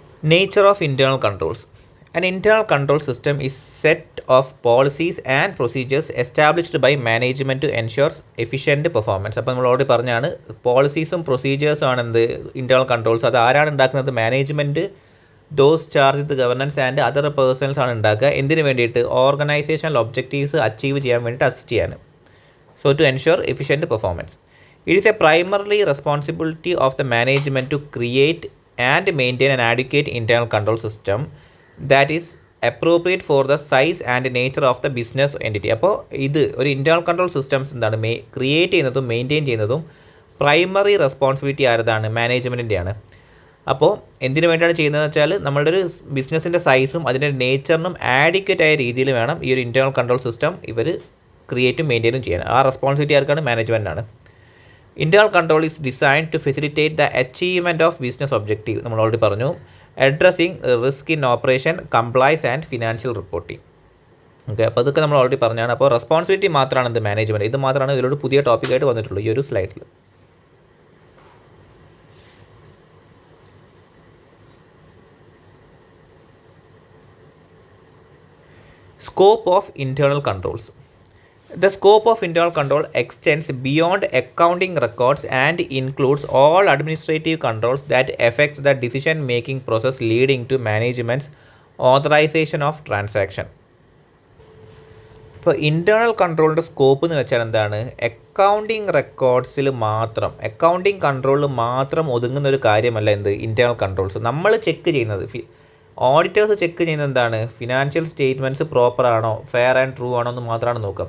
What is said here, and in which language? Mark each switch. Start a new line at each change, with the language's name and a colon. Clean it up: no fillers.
English: Nature of internal controls. An internal control system is set of policies and procedures established by management to ensure efficient performance.
Malayalam: അപ്പോൾ നമ്മൾ already പറഞ്ഞാണ് പോളിസീസും പ്രൊസീജിയേഴ്സും ആണ് എന്ത് internal controls. അത് ആരാണ് ഉണ്ടാക്കുന്നത്, management,
English: those charge with governance and other persons
Malayalam: ആണ് ഉണ്ടാക്കുക. എന്തിനു വേണ്ടിയിട്ട്, ഓർഗനൈസേഷണൽ ഒബ്ജക്റ്റീവ്സ് അച്ചീവ് ചെയ്യാൻ വേണ്ടിയിട്ട് അസിസ്റ്റ് ചെയ്യാൻ.
English: So to ensure efficient performance. It is a primarily responsibility of the management to create and maintain an adequate internal control system that is appropriate for the size and nature of the business entity.
Malayalam: അപ്പോൾ ഇത് ഒരു internal control systems എന്താണ് create ചെയ്യുന്നതും maintain ചെയ്യുന്നതും primary responsibility ആരതാണ്, മാനേജ്മെൻറ്റിൻ്റെയാണ്. അപ്പോൾ എന്തിനു വേണ്ടിയാണ് ചെയ്യുന്നതെന്ന് വെച്ചാൽ നമ്മളുടെ ഒരു ബിസിനസ്സിൻ്റെ സൈസും അതിൻ്റെ നേച്ചറിനും ആഡിക്വേറ്റ് ആയ രീതിയിൽ വേണം ഈ ഒരു ഇൻറ്റേർണൽ കൺട്രോൾ സിസ്റ്റം ഇവർ ക്രിയേറ്റും മെയിൻറ്റെയിനും ചെയ്യാൻ. ആ റെസ്പോൺസിബിലിറ്റി ആർക്കാണ്, മാനേജ്മെൻറ്റാണ്.
English: Internal control is designed to facilitate the achievement of business objective.
Malayalam: നമ്മൾ ഓൾറെഡി പറഞ്ഞു,
English: Addressing risk in operation, compliance and financial reporting.
Malayalam: Okay, അപ്പോൾ അതൊക്കെ നമ്മൾ ഓൾറെഡി പറഞ്ഞാണ്. അപ്പോൾ റെസ്പോൺസിബിലിറ്റി മാത്രമാണ് എന്ത് മാനേജ്മെൻറ്റ്. ഇത് മാത്രമാണ് ഇതിലൂടെ പുതിയ ടോപ്പിക്കായിട്ട് വന്നിട്ടുള്ളൂ ഈ ഒരു സ്ലൈഡിൽ.
English: Scope of internal controls. The scope of internal control extends beyond accounting records and includes all administrative controls that affect the decision-making process leading to management's authorization of transaction.
Malayalam: ഇപ്പോൾ ഇൻറ്റേർണൽ കൺട്രോളിൻ്റെ സ്കോപ്പ് എന്ന് വെച്ചാൽ എന്താണ്? Accounting റെക്കോർഡ്സിൽ മാത്രം, accounting കൺട്രോളിൽ മാത്രം ഒതുങ്ങുന്ന ഒരു കാര്യമല്ല എന്ത് ഇൻറ്റേർണൽ കൺട്രോൾസ്. നമ്മൾ ചെക്ക് ചെയ്യുന്നത്, ഓഡിറ്റേഴ്സ് ചെക്ക് ചെയ്യുന്നത് എന്താണ്? ഫിനാൻഷ്യൽ സ്റ്റേറ്റ്മെൻറ്റ്സ് പ്രോപ്പർ ആണോ, ഫെയർ ആൻഡ് ട്രൂ ആണോ എന്ന് മാത്രമാണ് നോക്കുക.